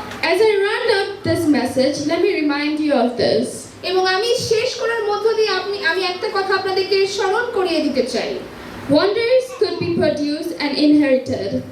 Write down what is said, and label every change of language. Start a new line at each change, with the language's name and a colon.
English: As I round up this message, let me remind you of this.
Bangla: এবং আমি শেষ করার মধ্য দিয়ে আমি একটা কথা আপনাদেরকে স্মরণ করিয়ে দিতে চাই।
English: Wonders could be produced and inherited.